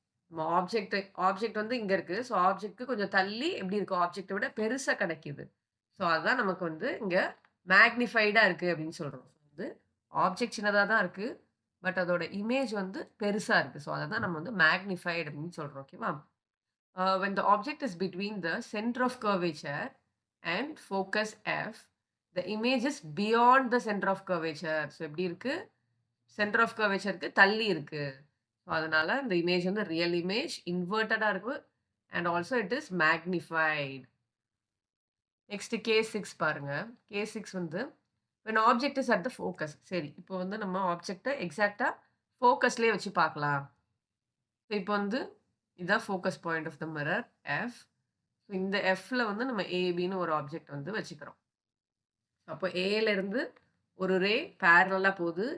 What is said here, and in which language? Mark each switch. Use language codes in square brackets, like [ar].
[ta] நம்ம ஆப்ஜெக்ட் வந்து இங்க இருக்கு. ஸோ ஆப்ஜெக்ட்க்கு கொஞ்சம் தள்ளி எப்படி இருக்கு? ஆப்ஜெக்ட்ட விட பெருசா கிடைக்குது. ஸோ அதான் நமக்கு வந்து இங்க மேக்னிஃபைடா இருக்கு அப்படின்னு சொல்றோம். வந்து ஆப்ஜெக்ட் சின்னதா தான் இருக்கு. பட் அதோட இமேஜ் வந்து பெருசா இருக்கு. ஸோ அத தான் நம்ம வந்து மேக்னிஃபைட் அப்படின்னு சொல்றோம். ஓகேவா? [en] when the object is between the center of curvature and focus F, the image is beyond the center of curvature. [ta] So எப்படி இருக்கு? சென்டர் ஆஃப் கர்வேச்சருக்கு தள்ளி இருக்கு. ஸோ அதனால இந்த இமேஜ் வந்து ரியல் இமேஜ், இன்வெர்ட்டடா இருக்கு. [en] And also it is magnified. [ta] Next case 6 பாருங்க. [en] case 6 [ta] வந்து [en] when object is at the focus. [ta] சரி, இப்போ வந்து நம்ம ஆப்ஜெக்ட்ட எக்ஸாக்ட்டா ஃபோக்கஸ்லயே வச்சு பார்க்கலாம். இப்போ வந்து இதான் [en] Focus point of the mirror F. [ta] இந்த எஃப்ல வந்து நம்ம ஏபின்னு ஒரு ஆப்ஜெக்ட் வந்து வச்சுக்கிறோம். அப்போ ஏல இருந்து ஒரு ரே பேரலலா போகுது.